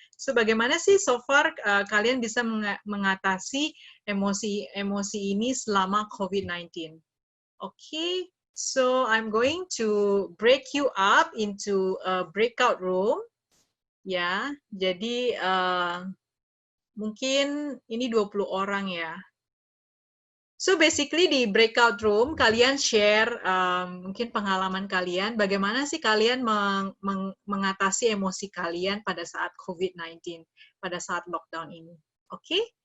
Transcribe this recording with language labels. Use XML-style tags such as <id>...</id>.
<id>So, bagaimana sih</id> <en>so far</en> <id>kalian bisa mengatasi emosi ini selama COVID-19?</id> <en>Oke, so I'm going to break you up into a breakout room.</en> <id>Ya, jadi mungkin ini 20 orang ya.</id> <en>So basically</en> <id>di breakout room kalian share mungkin pengalaman kalian, bagaimana sih kalian mengatasi emosi kalian pada saat COVID-19, pada saat lockdown ini. Oke?</id>